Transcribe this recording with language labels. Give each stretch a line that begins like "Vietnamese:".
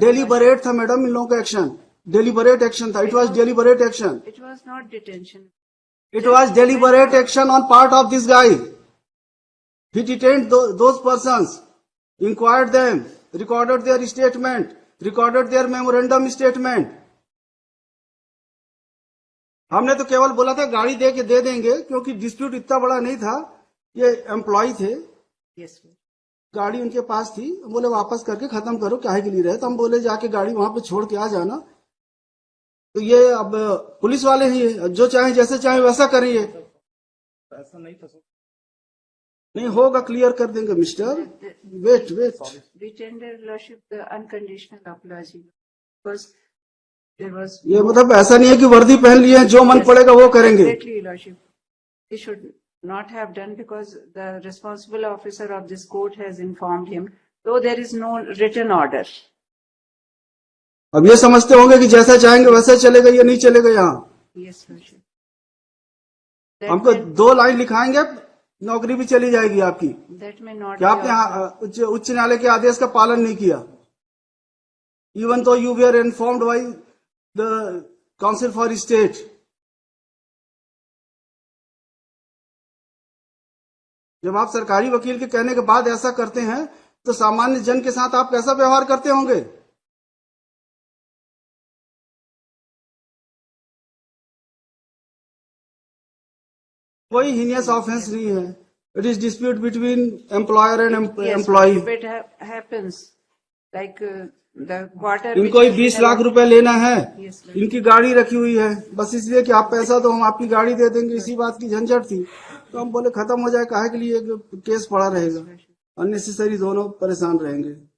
Hindi: Deliberate था madam इन लोगों का एक्शन। डेलीबरेट एक्शन था।
English: It was deliberate action. It was not detention. It was deliberate action on part of this guy. He detained those persons, inquired them, recorded their statement, recorded their memorandum statement.
Hindi: हमने तो केवल बोला था गाड़ी दे देंगे, क्योंकि dispute इतना बड़ा नहीं था। ये एम्प्लॉय थे,
English: Yes, sir.
Hindi: गाड़ी उनके पास थी। हम बोले वापस करके खत्म करो, काहे के लिए रहे? तो हम बोले जाके गाड़ी वहां पे छोड़ के आ जाना। तो ये अब पुलिस वाले ही है, जो चाहे जैसे चाहे वैसा करेंगे। ऐसा नहीं था सर। नहीं होगा, क्लियर कर देंगे mister.
English: Wait. We tender Lordship the unconditional apology because there was.
Hindi: ये मतलब ऐसा नहीं है कि वर्दी पहन लिए हैं, जो मन पड़ेगा वो करेंगे।
English: Exactly, Lordship. He should not have done because the responsible officer of this court has informed him, though there is no written order.
Hindi: अब ये समझते होंगे कि जैसा चाहेंगे वैसा चलेगा, ये नहीं चलेगा यहाँ।
English: Yes, Lordship.
Hindi: हमको 2 लाइन लिखाएंगे, नौकरी भी चली जाएगी आपकी।
English: That may not.
Hindi: क्या आपने उच्च न्यायालय के आदेश का पालन नहीं किया?
English: Even so you were informed by the council for state.
Hindi: जब आप सरकारी वकील के कहने के बाद ऐसा करते हैं, तो सामान्य जन के साथ आप कैसा व्यवहार करते होंगे? कोई हीनियस ऑफेंस नहीं है।
English: It is dispute between employer and employee. If it happens, like the quarter.
Hindi: इनको ही 20 लाख रुपए लेना है।
English: Yes, Lord.
Hindi: इनकी गाड़ी रखी हुई है, बस इसलिए कि आप पैसा दो, हम आपकी गाड़ी दे देंगे। इसी बात की झंझट थी, तो हम बोले खत्म हो जाए, काहे के लिए केस पड़ा रहेगा? अननेसेसरी दोनों परेशान रहेंगे।